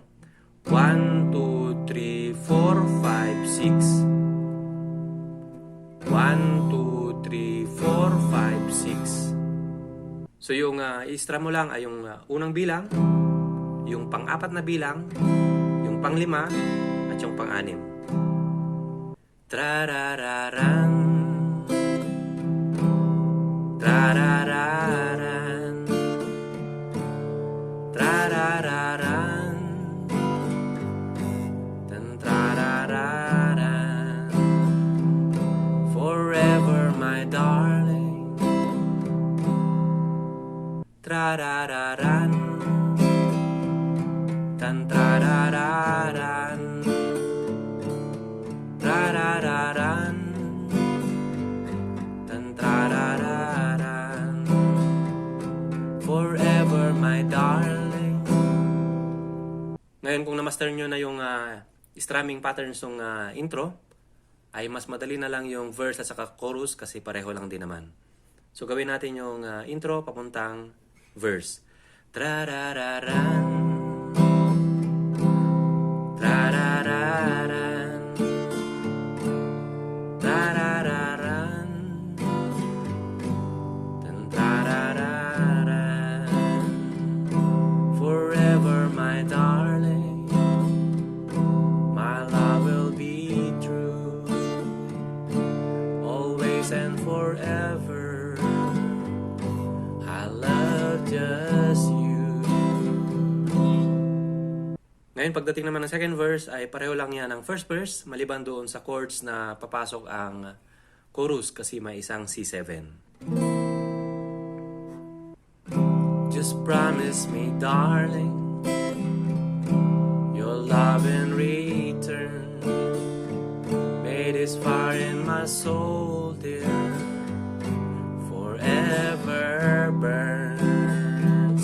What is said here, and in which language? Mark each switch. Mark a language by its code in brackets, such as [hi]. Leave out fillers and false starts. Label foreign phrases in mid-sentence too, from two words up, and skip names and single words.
[tl] 1, 2, 3, 4, 5, 6. 1, 2, 3, 4, 5, 6. So yung i-strum mo lang ay yung unang bilang, yung pang-4 na bilang, yung pang-5, at yung pang-6. Trarararan, trarararan, trarararan, tan trarararan. [en] Forever, my darling, trarararan, tan trarararan, trarararan, tan trarararan. Forever, my darling. [tl] Ngayon kung na-master nyo na yung [en] strumming patterns [tl] ng intro, ay mas madali na lang yung verse at saka chorus kasi pareho lang din naman. So gawin natin yung intro papuntang verse. Trarararan, trarararan, trarararan, tan trarararan. [en] Forever, my darling, my love will be true, always and forever. I love just you. [tl] Ngayon, pagdating naman ng [en] second verse, [tl] ay pareho lang yan ng [en] first verse, [tl] maliban doon sa chords na papasok ang chorus kasi may isang C7. [en] Just promise me, darling, your love in return. May this fire in my soul, dear, forever burn.